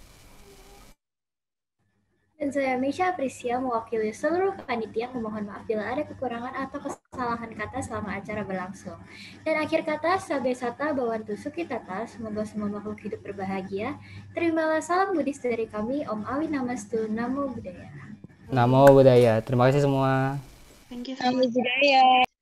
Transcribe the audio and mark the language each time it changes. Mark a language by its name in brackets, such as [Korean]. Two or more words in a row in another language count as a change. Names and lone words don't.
[Indonesian] Dan saya Misha Aprisia mewakili seluruh panitia memohon maaf bila ada kekurangan atau kesalahan kata selama acara berlangsung. Dan akhir kata, [Pali] Sabe Sata Bawantu Sukitata, [Indonesian] semoga semua makhluk hidup berbahagia. Terimalah salam Buddhis dari kami, [Pali] Om Awi Namastu, Namo Buddhaya. Namo Buddhaya. [Indonesian] Terima kasih semua. [English] Thank you so [Pali] Namo [English] much. [Pali] Buddhaya.